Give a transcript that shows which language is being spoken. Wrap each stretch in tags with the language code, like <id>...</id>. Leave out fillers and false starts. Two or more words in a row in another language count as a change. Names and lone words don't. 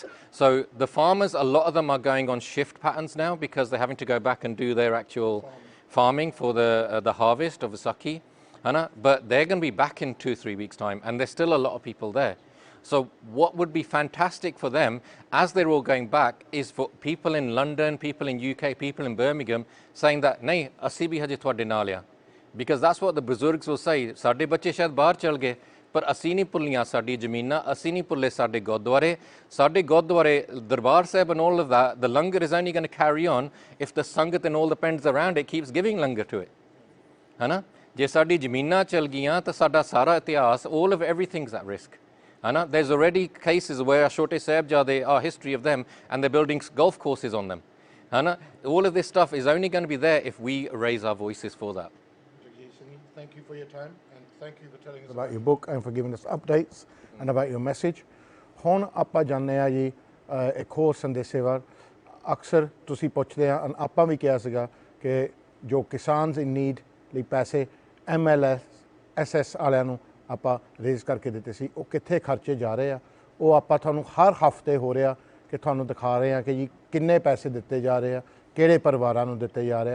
<en>So the farmers, a lot of them are going on shift patterns now because they're having to go back and do their actual farming for the harvest of Vaisakhi. But they're going to be back in 2-3 weeks' time, and there's still a lot of people there. So what would be fantastic for them, as they're all going back, is for people in London, people in UK, people in Birmingham, saying that,</en> <pa>ਨਹੀਂ, ਅਸੀਂ ਵੀ ਹਜੇ ਤੁਹਾਡੇ ਨਾਲ ਆਂ.</pa> <en>Because that's what the Buzurgs will say.</en> <pa>ਸਾਡੇ ਬੱਚੇ ਸ਼ਾਇਦ ਬਾਹਰ ਚਲੇ ਗਏ, ਪਰ ਅਸੀਂ ਨਹੀਂ ਭੁੱਲੀਆਂ ਸਾਡੀ ਜ਼ਮੀਨਾਂ, ਅਸੀਂ ਨਹੀਂ ਭੁੱਲੇ ਸਾਡੇ ਗੁਰਦੁਆਰੇ, ਦਰਬਾਰ ਸਾਹਿਬ</pa> <en>and all of that. The langar is only going to carry on if the Sangat and all the pens around it keeps giving langar to it.</en> <pa>ਹੈ ਜੇ ਸਾਡੀ ਜ਼ਮੀਨਾਂ ਚੱਲ ਗਈਆਂ ਤੋ ਸਾਡਾ ਸਾਰਾ ਇਤਿਹਾਸ,</pa> <en>all of everything's at risk. There's already cases where Chote Sahibzade, our history of them, and they're building golf courses on them. All of this stuff is only going to be there if we raise our voices for that. Thank you for your time, and thank you for telling us about your book and for giving us updates and about your message.</en> <pa>ਹੁਣ ਆਪਾਂ ਜਾਣਦੇ ਆ ਜੀ ਇੱਕ ਹੋਰ ਸੰਦੇਸ਼ੇ ਵਾਰ ਅਕਸਰ ਤੁਸੀਂ ਪੁੱਛਦੇ ਆ, ਆਪਾਂ ਵੀ ਕਿਹਾ ਸੀਗਾ ਕਿ ਜੋ ਕਿਸਾਨਸ ਇਨ ਨੀਡ ਲਈ ਪੈਸੇ MLS ਵਾਲਿਆਂ ਨੂੰ ਆਪਾਂ ਰੇਜ਼ ਕਰਕੇ ਦਿੱਤੇ ਸੀ, ਉਹ ਕਿੱਥੇ ਖਰਚੇ ਜਾ ਰਹੇ ਆ, ਉਹ ਆਪਾਂ ਤੁਹਾਨੂੰ ਹਰ ਹਫਤੇ ਹੋ ਰਿਹਾ ਕਿ ਤੁਹਾਨੂੰ ਦਿਖਾ ਰਹੇ ਆ ਕਿ ਜੀ ਕਿੰਨੇ ਪੈਸੇ ਦਿੱਤੇ ਜਾ ਰਹੇ ਆ, ਕਿਹੜੇ ਪਰਿਵਾਰਾਂ ਨੂੰ ਦਿੱਤੇ ਜਾ ਰਹੇ ਆ.</pa>